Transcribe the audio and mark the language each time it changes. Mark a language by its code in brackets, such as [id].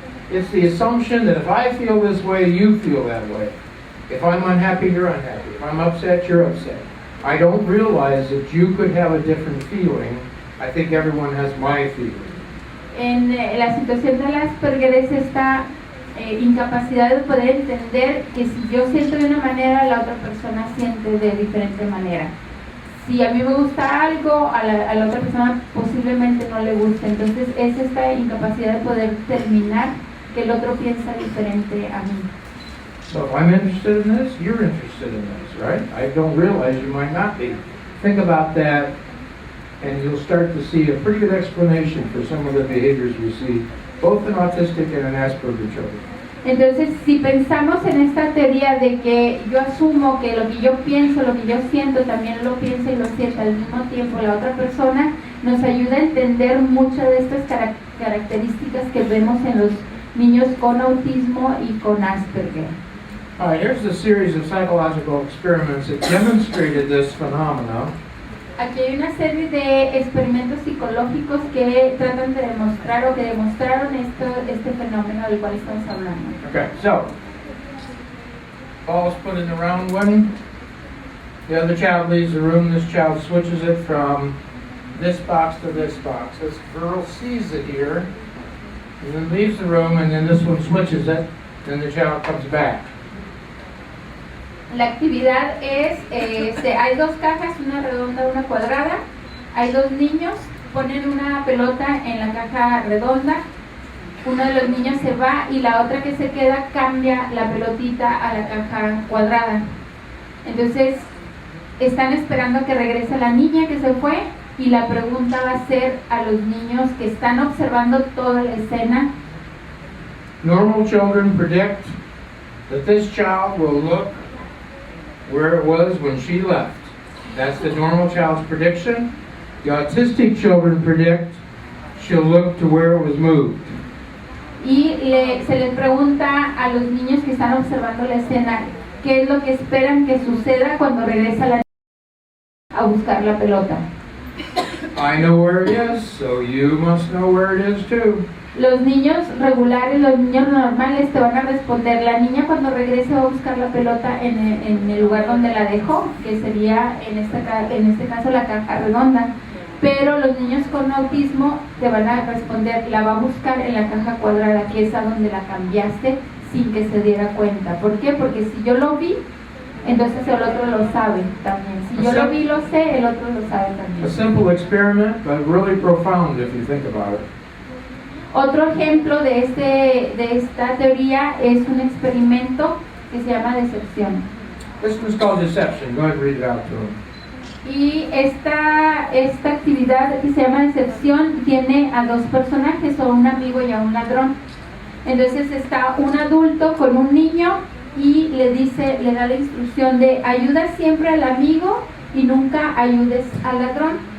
[en] It's the assumption that if I feel this way, you feel that way. If I'm unhappy, you're unhappy. If I'm upset, you're upset. I don't realize that you could have a different feeling. I think everyone has my feeling. [es] En la situación de Asperger es esta incapacidad de poder entender que si yo siento de una manera, la otra persona siente de diferente manera. Si a mí me gusta algo, a la otra persona posiblemente no le gusta. Entonces es esta incapacidad de poder determinar que el otro piensa diferente a mí. [en] So if I'm interested in this, you're interested in this, right? I don't realize you might not be. Think about that, and you'll start to see a pretty good explanation for some of the behaviors we see, both in autistic and in Asperger children. [es] Entonces, si pensamos en esta teoría de que yo asumo que lo que yo pienso, lo que yo siento, también lo piensa y lo siente al mismo tiempo la otra persona, nos ayuda a entender muchas de estas características que vemos en los niños con autismo y con Asperger. [en] All right, here's the series of psychological experiments that demonstrated this phenomenon. [es] Aquí hay una serie de experimentos psicológicos que tratan de demostrar o que demostraron este fenómeno del cual estamos hablando. [en] Okay, so, ball is put in the round one. The other child leaves the room. This child switches it from this box to this box. This girl sees it here, and then leaves the room, and then this one switches it, then the child comes back. [es] La actividad es, hay dos cajas, una redonda, una cuadrada. Hay dos niños, ponen una pelota en la caja redonda. Uno de los niños se va y la otra que se queda cambia la pelotita a la caja cuadrada. Entonces, están esperando a que regrese la niña que se fue y la pregunta va a ser a los niños que están observando toda la escena. [en] Normal children predict that this child will look where it was when she left. That's the normal child's prediction. The autistic children predict she'll look to where it was moved. [es] Y se les pregunta a los niños que están observando la escena qué es lo que esperan que suceda cuando regresa la niña a buscar la pelota. [en] I know where it is, so you must know where it is too. [es] Los niños regulares, los niños normales te van a responder, la niña cuando regrese va a buscar la pelota en el lugar donde la dejó, que sería en este caso la caja redonda. Pero los niños con autismo te van a responder, la va a buscar en la caja cuadrada, que es a donde la cambiaste sin que se diera cuenta. ¿Por qué? Porque si yo lo vi, entonces el otro lo sabe también. Si yo lo vi, lo sé, el otro lo sabe también. [en] A simple experiment, but really profound if you think about it. [es] Otro ejemplo de esta teoría es un experimento que se llama decepción. [en] This one's called deception. Go ahead and read it out to them. [es] Y esta actividad que se llama decepción tiene a dos personajes, o un amigo y a un ladrón. Entonces está un adulto con un niño y le da la instrucción de ayuda siempre al amigo y nunca ayudes al ladrón.